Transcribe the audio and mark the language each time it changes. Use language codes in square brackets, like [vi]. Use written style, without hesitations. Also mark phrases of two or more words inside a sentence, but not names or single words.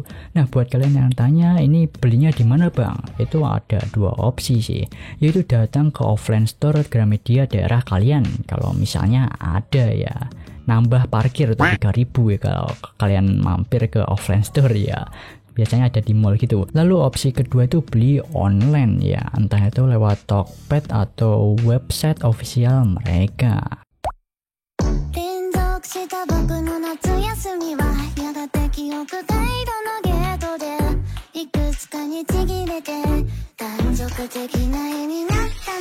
[id] Nah buat kalian yang tanya ini belinya di mana bang, itu ada dua opsi sih, yaitu datang ke [en] offline store [id] Gramedia daerah kalian kalau misalnya ada ya, nambah parkir tuh 3.000 ya kalau kalian mampir ke [en] offline store [id] ya, biasanya ada di mall gitu. Lalu opsi kedua itu beli online ya, entah itu lewat Tokped atau [en] website official [id] mereka. [ja] した僕の夏休みはやがて記憶回路のゲートでいくつかにちぎれて断続的な絵になって